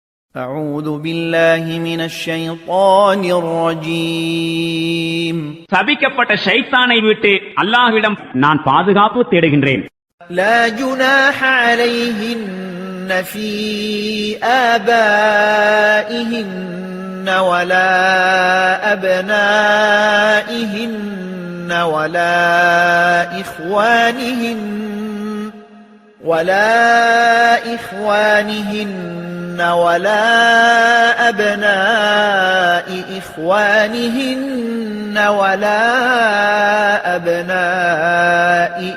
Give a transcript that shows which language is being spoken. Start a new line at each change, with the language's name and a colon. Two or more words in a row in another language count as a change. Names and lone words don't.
Arabic: أعوذ بالله من الشيطان الرجيم
Tamil: சபிக்கப்பட்ட ஷைத்தானை விட்டு அல்லாஹ்விடம் நான் பாதுகாப்பு தேடுகின்றேன்.
Arabic: لا جناح عليهن في آبائهن ولا أبنائهن ولا إخوانهن ولا أبناء إخوانهن ولا أبناء